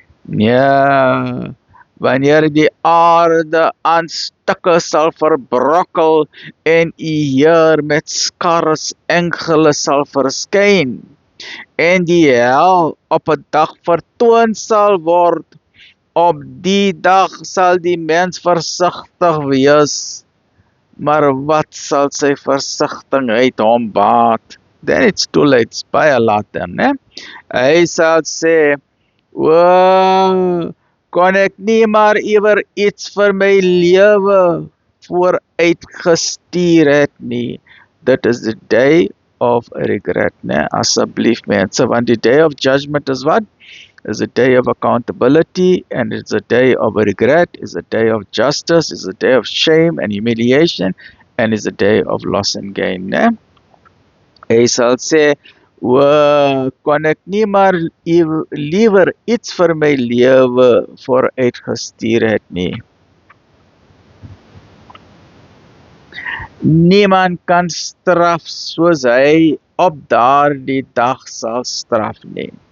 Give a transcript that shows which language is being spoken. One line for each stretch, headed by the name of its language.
Afrikaans: Nee, wanneer die aarde aan stukke sal verbrokkel, en u Heer met skars engele sal verskyn, en die hel op 'n dag vertoon sal word, op die dag sal die mens versigtig wees, maar wat sal sy versigtigheid hom baat?
English: Then it's too late, it's
Afrikaans: baie laat dan, né? Hy sal sê, o, kon ek nie maar iewers iets vir my lewe vooruitgestuur het nie. Dit is
English: the day of regret,
Afrikaans: né? Asseblief mense, want die
English: day of judgment
Afrikaans: is wat?
English: Is a day of accountability, and it's a day of regret, it's a day of justice, it's a day of shame and humiliation, and it's a day of loss and gain, né?
Afrikaans: Hy sal sê, o, kon ek nie maar liewer iets vir my lewe vooruitgestuur het nie. Niemand kan straf soos hy op daardie dag sal straf nie.